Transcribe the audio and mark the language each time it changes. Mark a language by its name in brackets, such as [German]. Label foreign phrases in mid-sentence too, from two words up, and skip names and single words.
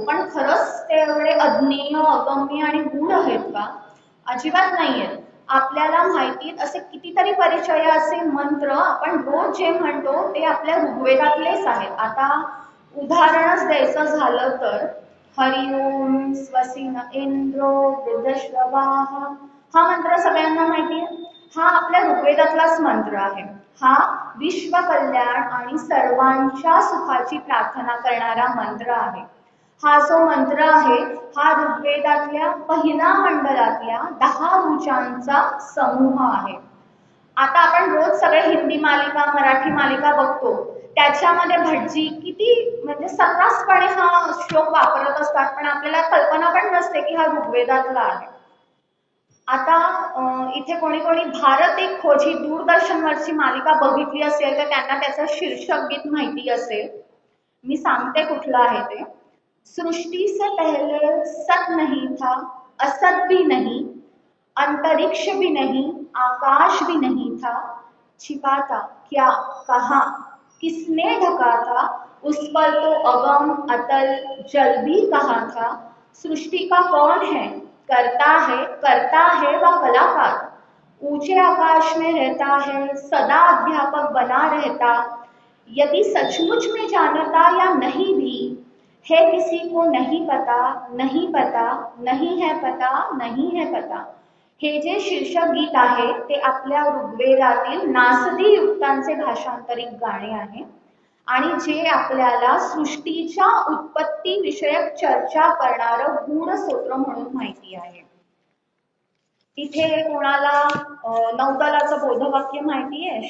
[Marathi] पण खरंच ते एवढे अज्ञेय, अगम्य आणि गूढ आहेत का? अजिबात नाहीयेत. आपल्याला माहितीत असे कितीतरी परिचय, असे मंत्र आपण रोज जे म्हणतो ते आपल्या ऋग्वेदातलेच आहेत. आता उदाहरणच द्यायचं झालं तर [Sanskrit] हरिओम स्वसिन इंद्रो वृद्धश्रवाः, [Marathi] हा मंत्र सगळ्यांना माहिती आहे. हा आपल्या ऋग्वेदातलाच मंत्र आहे. हा विश्व कल्याण आणि सर्वांच्या सुखाची प्रार्थना करणारा मंत्र आहे. हा जो मंत्र आहे हा ऋग्वेदातल्या पहिल्या मंडलातल्या 10 ऋचांचा समूह आहे. आता आपण रोज सगळे हिंदी मालिका, मराठी मालिका बघतो, त्याच्यामध्ये भटजी किती म्हणजे सर्रासपणे हा श्लोक वापरत असतात, पण आपल्याला कल्पना पण नसते की हा ऋग्वेदातला आहे. आता इथे कोणी कोणी भारत एक खोज ही दूरदर्शनवरची मालिका बघितली असेल तर त्यांना त्याचं शीर्षक गीत माहिती असेल. मी सांगते कुठलं आहे ते. [Hindi] सृष्टि से पहले सत नहीं था, असत भी नहीं, अंतरिक्ष भी नहीं, आकाश भी नहीं था, छिपा था क्या, कहा, किसने ढका था, उस पर तो अगम अतल जल भी कहा था, सृष्टि का कौन है, करता है व कलाकार, ऊंचे आकाश में रहता है, सदा अध्यापक बना रहता, यदि सचमुच में जानता या नहीं भी है किसी को नहीं पता, नहीं पता, नहीं है पता, नहीं है पता. [Marathi] हे जे शीर्षक गीत आहे ते आपल्या ऋग्वेदातील नासदी युक्तांचे भाषांतरित गाणे आहे आणि जे आपल्याला सृष्टीच्या उत्पत्ती विषयक चर्चा करणारं गूढ स्तोत्र म्हणून माहिती आहे. इथे कोणाला नौदलाचं बोधवाक्य माहिती आहे?